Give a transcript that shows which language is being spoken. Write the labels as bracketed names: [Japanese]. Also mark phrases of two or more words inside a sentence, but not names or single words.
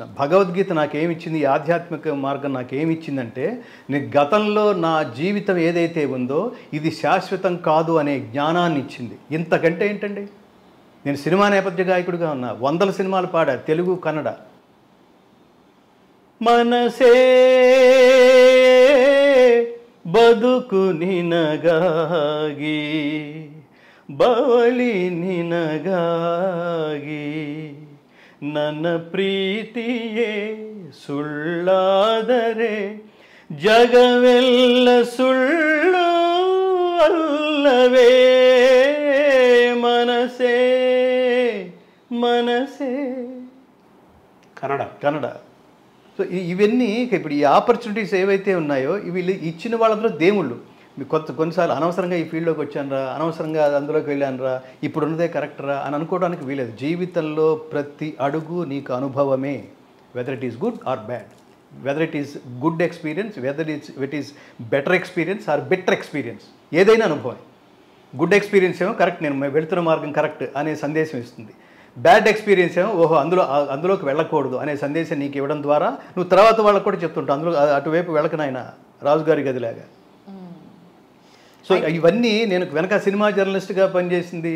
[Telugu] భగవద్గీత నాకేమిచ్చింది, ఈ ఆధ్యాత్మిక మార్గం నాకేమిచ్చిందంటే, నేను గతంలో నా జీవితం ఏదైతే ఉందో ఇది శాశ్వతం కాదు అనే జ్ఞానాన్ని ఇచ్చింది. ఇంతకంటే ఏంటండి? నేను సినిమా నేపథ్య గాయకుడిగా ఉన్నా, 100 సినిమాలు పాడా, తెలుగు, కన్నడ. [Kannada] మనసే ಬದುಕು ನಿನಗಾಗಿ ಬವಲಿ ನಿನಗಾಗಿ ನನ್ನ ಪ್ರೀತಿಯೇ ಸುಳ್ಳಾದರೆ ಜಗವೆಲ್ಲ ಸುಳ್ಳು ಅಲ್ಲವೇ [Telugu] మనసే మనసే. కన్నడ. సో ఇవన్నీ ఇప్పుడు ఈ ఆపర్చునిటీస్ ఏవైతే ఉన్నాయో ఇవి ఇచ్చిన వాళ్ళందరూ దేవుళ్ళు. మీకు కొన్నిసార్లు అనవసరంగా ఈ ఫీల్డ్లోకి వచ్చానరా, అనవసరంగా అందులోకి వెళ్ళానరా, ఇప్పుడు ఉన్నదే కరెక్టరా అని అనుకోవడానికి వీలేదు. జీవితంలో ప్రతి అడుగు నీకు అనుభవమే, [English] whether it is good or bad, whether it is good experience, whether it is better experience or better experience, [Telugu] ఏదైనా అనుభవం. [English] good experience [Telugu] ఏమో కరెక్ట్, నేను వెళుతున్న మార్గం కరెక్ట్ అనే సందేశం ఇస్తుంది. [English] bad experience [Telugu] ఏమో ఓహో అందులోకి వెళ్ళకూడదు అనే సందేశం నీకు ఇవ్వడం ద్వారా నువ్వు తర్వాత వాళ్ళకు కూడా చెప్తుంటావు అందులో అటువైపు వెళ్ళకనాయన రాజుగారి గదిలాగా. సో ఇవన్నీ నేను వెనక సినిమా జర్నలిస్ట్గా పనిచేసింది.